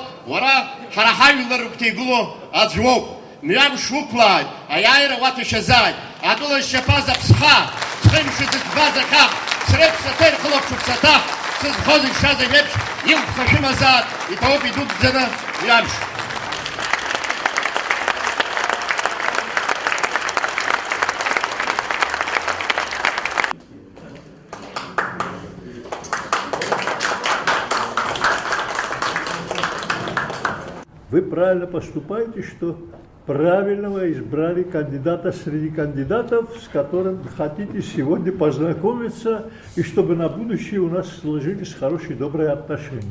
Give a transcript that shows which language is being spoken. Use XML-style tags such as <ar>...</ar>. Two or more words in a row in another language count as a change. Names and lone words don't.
<ab>Уара ҳара ҳажәлар рыгәҭа аӡә уоуп. Мҩамш уқәлааит, аиааира уаҭәашьазааит. Атәыла зшьапаз аԥсҳа, ҵхымшәа зыӡбаз ахаҳ, среиԥсаҭа ирхылаԥшуп саҭаҳ, сызхоз ишаз ажәеиԥш илԥха шәымазаат, иҭоуп идуӡӡаны мҩамш.</ab> <ru>Вы правильно поступаете, что правильного избрали кандидата среди кандидатов, с которым хотите сегодня познакомиться, и чтобы на будущее у нас сложились хорошие, добрые отношения.</ru>